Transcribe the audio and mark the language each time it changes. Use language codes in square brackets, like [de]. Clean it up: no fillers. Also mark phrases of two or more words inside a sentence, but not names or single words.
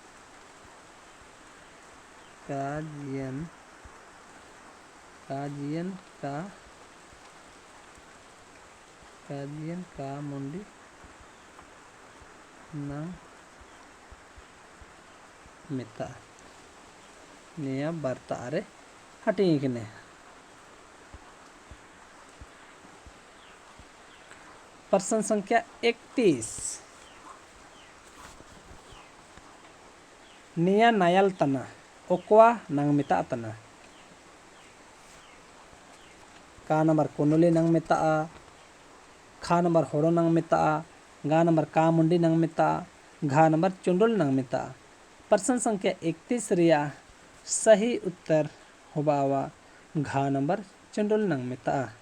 [sat] का जियन का जियन का काजियन का मुंडी नंग मिता निया बरता आरे हटिंखने। [hi] प्रश्न संख्या [sat] 31 निया नायल तना ओक्वा नंग मिता तना का नंबर कुनुली नंग मिता, खा नंबर होड़ो नंग मिता, गा नंबर का मुंडी नंग मिता, घा नंबर चुंडुल नंग मिता। [hi] प्रश्न संख्या [sat] 31 रिया [hi] सही उत्तर [sat] होबावा घा नंबर चुंडुल नंग मिता।